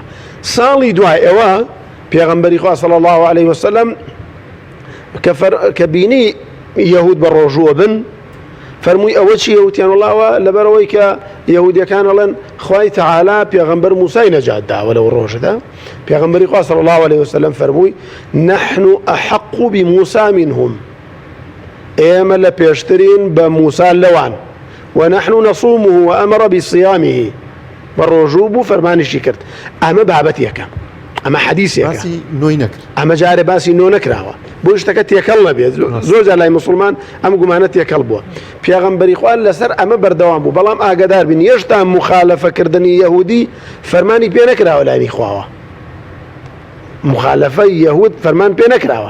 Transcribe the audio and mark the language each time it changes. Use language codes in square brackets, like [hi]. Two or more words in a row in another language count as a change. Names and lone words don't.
[ckb] ساڵی دوای ئەوە پێغەمبەری خوا [ar] صلی الله علیه وسلم [ckb] کە بینی یەهود بە ڕۆژووە بن فەرمووی ئەوە چییە؟ وتیان وڵاوە لەبەرەوەی کە یەهودیەکان ئەڵێن خوای تەعالا پێغەمبەر موسای نەجات داوە لەو ڕۆژەدا. پێغەمبەری خوا [ar] صلی الله علیه وسلم [ckb] فەرمووی [ar] نحن أحق بموسى منهم، [ckb] ئێمە لە پێشترین بە موسا لەوان، [ar] ونحن نصومه وأمر بصيامه [ckb] بە ڕۆژوو بوو فەرمانیشی کرد. ئەمە بابەتێکە، ئەمە حەدیثێکە، ئەمە جارێ باسی نۆ نەکراوە بۆ شتەکە تێکەڵ نەبێت. زۆر جار لای مسلمان ئەم گومانە تێکەڵ بووە. پێغەمبەری خوا لەسەر ئەمە بەردەوام بوو، بەڵام ئاگادار بین هێشتا مخالەفەکردنی یەهودی فەرمانی پێ نەکراوە لای خواوە، مخالەفەی یەهود فەرمان پێ نەکراوە.